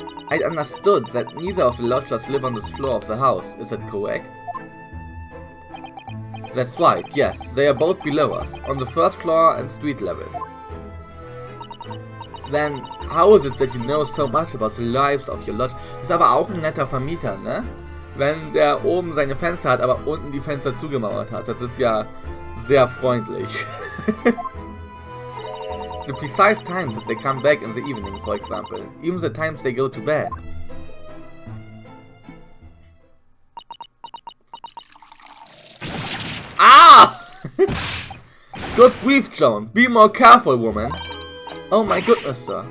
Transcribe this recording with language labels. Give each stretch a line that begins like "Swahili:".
English: I understood that neither of the lodgers live on this floor of the house, is that correct? That's right, yes, they are both below us, on the first floor and street level. Then, how is it that you know so much about the lives of your lodge?
German: Ist aber auch ein netter Vermieter, ne? Wenn der oben seine Fenster hat, aber unten die Fenster zugemauert hat. Das ist ja sehr freundlich.
English: The precise times that they come back in the evening, for example. Even the times they go to bed. Ah! Good grief, Joan. Be more careful, woman. Oh my goodness, sir.